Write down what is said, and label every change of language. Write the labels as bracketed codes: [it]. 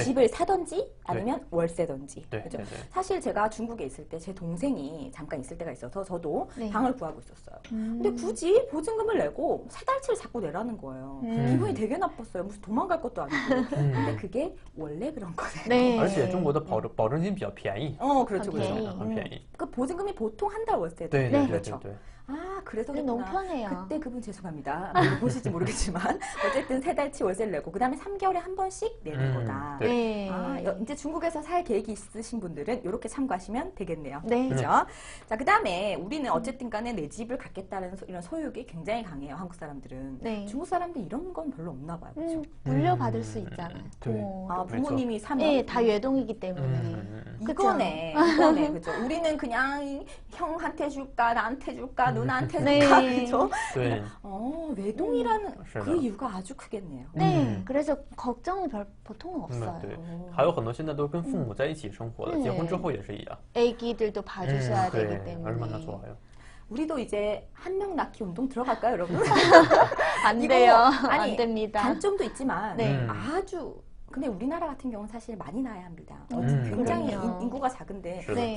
[ko] 집을 사던지, 아니면 월세던지. 네, 그죠? 네, 네. 사실 제가 중국에 있을 때 제 동생이 잠깐 있을 때가 있어서 저도 네. 방을 구하고 있었어요. 근데 굳이 보증금을 내고 세 달치를 자꾸 내라는 거예요. 기분이 되게 나빴어요. 무슨 도망갈 것도 아니고. 근데 그게 원래 그런 거네요. 네. [zh] 而且中国的保证金比较便宜. [ko] 그렇죠, 그렇죠. [zh] 很便宜. [ko] 그 보증금이 보통 한 달 월세. 네, 네, 그렇죠. 네, 네. 아, 그래서 너무 편해요. 그때 그분 죄송합니다. 보실지 모르겠지만 어쨌든 세 달치 월세를 내고 그 다음에 3개월에 한 번씩 내는 거다. 네. 아, 이제 중국에서 살 계획이 있으신 분들은 이렇게 참고하시면 되겠네요. 네. 그렇죠? 자, 그 다음에 우리는 어쨌든 간에 내 집을 갖겠다는 이런 소유욕이 굉장히 강해요. 한국 사람들은. 네. 중국 사람들 이런 건 별로 없나 봐요. 그렇죠? 물려받을 수 있잖아요. 아, 부모님이 사면. 네, 다 외동이기 때문에. 이거네. 그죠? 우리는 그냥 형한테 줄까, 나한테 줄까, 누나한테 줄까, 네. 그죠? 네. 외동이라는 그 이유가 아주 크겠네요. 네, 그래서 걱정은 보통은 없어요. [zh] 对，还有很多现在都跟父母在一起生活的，结婚之后也是一样。 [ko] 애기들도 봐주셔야 되기 네, 때문에. 얼마나 좋아요. 우리도 이제 한 명 낳기 운동 들어갈까요, 여러분? 안 돼요. 아니, 안 됩니다. 단점도 있지만 네. 아주 근데 우리나라 같은 경우는 사실 많이 낳아야 합니다. 굉장히 그럼요. 인구가 작은데 네.